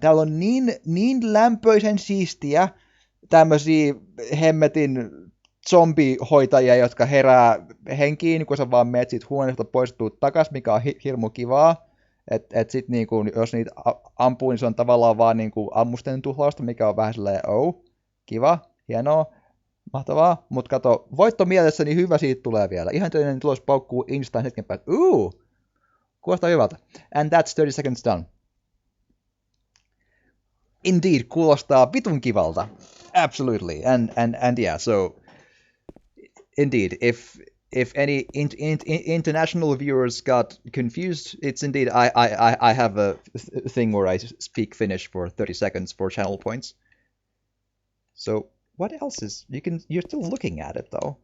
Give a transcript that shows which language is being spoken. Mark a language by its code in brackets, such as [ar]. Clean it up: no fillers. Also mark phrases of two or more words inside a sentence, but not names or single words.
[fi] Täällä on niin lämpöisen siistiä tämmöisiä hemmetin zombihoitajia, jotka herää henkiin, kun sä vaan meet siitä huoneesta poistuu takas, mikä on hirmu kivaa. Et sit jos niitä ampuu, niin se on tavallaan vaan ammusten tuhlausta, mikä on vähän silleen, kiva, hienoa, mahtavaa. Mut kato, voitto mielessäni hyvä siitä tulee vielä. Ihan toinen tulos paukkuu instaan hetken päästä. Kuulostaa hyvältä. [en] And that's 30 seconds done. Indeed, [fi] kuulostaa vitun kivalta. [en] Absolutely. And yeah, so indeed, if any international viewers got confused, it's indeed I have a thing where I speak Finnish for 30 seconds for channel points. So what else is you're still looking at it though?